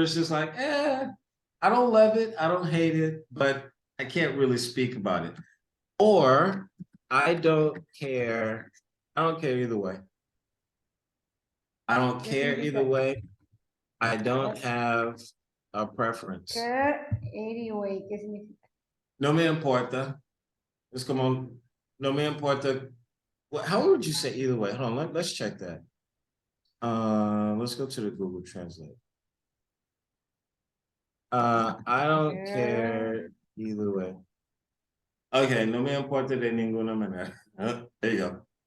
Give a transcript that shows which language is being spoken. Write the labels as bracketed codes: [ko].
[en] It's just like, I don't love it. I don't hate it, but I can't really speak about it. Or I don't care. I don't care either way. I don't care either way. I don't have a preference. Care anyway, [es] ¿qué significa? No me importa. Es como, no me importa. [en] How would you say either way? Hold on, let's check that. Let's go to the Google Translate. I don't care either way. Okay, [es] no me importa de ninguna manera. [en] There you go.